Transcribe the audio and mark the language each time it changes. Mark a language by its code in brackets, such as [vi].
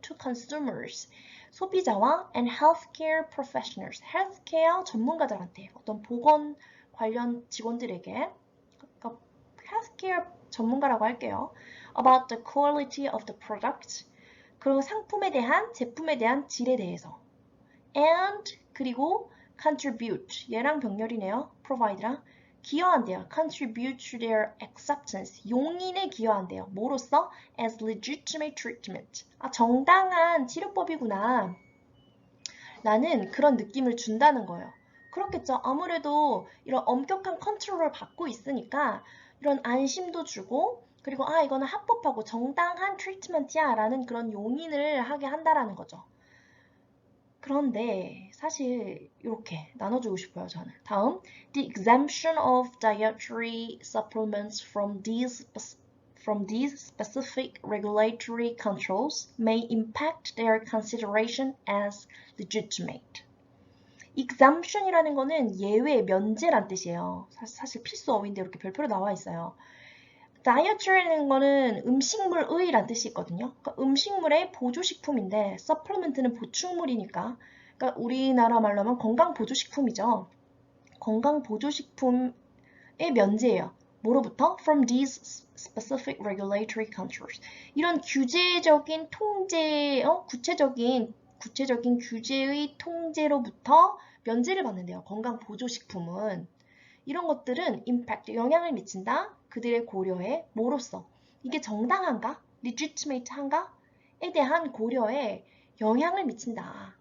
[en] To consumers, [ko] 소비자와 [en] and healthcare professionals, [ko] healthcare 전문가들한테, 어떤 보건 관련 직원들에게, 그러니까 healthcare 전문가라고 할게요. [en] About the quality of the product, [ko] 그리고 상품에 대한, 제품에 대한 질에 대해서. And 그리고 contribute, 얘랑 병렬이네요. provide랑 기여한대요. [en] contribute to their acceptance, [ko] 용인에 기여한대요. 뭐로써? [en] as legitimate treatment, [ko] 정당한 치료법이구나 라는 그런 느낌을 준다는 거예요. 그렇겠죠. 아무래도 이런 엄격한 컨트롤을 받고 있으니까 이런 안심도 주고, 그리고 이거는 합법하고 정당한 트리트먼트야 라는 그런 용인을 하게 한다라는 거죠. 그런데 사실 이렇게 나눠주고 싶어요, 저는. [en] 다음, the exemption of dietary supplements from these specific regulatory controls may impact their consideration as legitimate. [ko] exemption이라는 거는 예외, 면제란 뜻이에요. 사실 필수 어휘인데 이렇게 별표로 나와 있어요. dietary라는 거는 음식물의란 뜻이 있거든요. 그러니까 음식물의 보조식품인데 supplement는 보충물이니까 그러니까 우리나라 말로 하면 건강보조식품이죠. 건강보조식품의 면제예요. 뭐로부터? [en] From these specific regulatory controls. [ko] 이런 규제적인 통제, 구체적인 규제의 통제로부터 면제를 받는데요. 건강보조식품은. 이런 것들은 impact, 영향을 미친다. 그들의 고려에 뭐로써? 이게 정당한가? legitimate한가?에 대한 고려에 영향을 미친다.